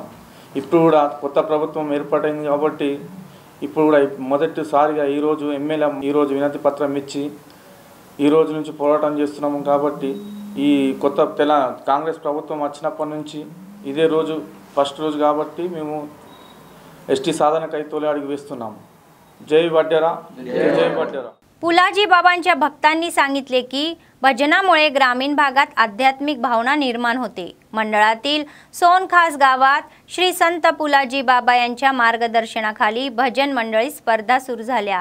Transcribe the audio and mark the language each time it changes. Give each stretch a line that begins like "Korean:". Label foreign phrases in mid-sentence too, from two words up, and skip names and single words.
Telugu: ఇప్పుడు కూడా కొత్త ప్రభుత్వం ఏర్పడింది కాబట్టి ఇప్పుడు కూడా మొదటిసారిగా ఈరోజు ఎమ్మెల్యే ఈరోజు వినతి పత్రం ఇచ్చి ఈ రోజు నుంచి పోరాటం చేస్తున్నాము। కాబట్టి ఈ కొత్త కాంగ్రెస్ ప్రభుత్వం వచ్చినప్పటి నుంచి ఇదే రోజు ఫస్ట్ రోజు కాబట్టి మేము ఎస్టీ సాధనకై తొలి అడుగు వేస్తున్నాము।
Marathi: जय वाड्यारा, जय वाड्यारा। पुलाजी बाबांच्या भक्तांनी सांगितले की भजनामुळे ग्रामीण भागात आध्यात्मिक भावना निर्माण होते। मंडळातील सोनखास गावात श्री संत पुलाजी बाबा यांच्या मार्गदर्शनाखाली भजन मंडळी स्पर्धा सुरू झाल्या।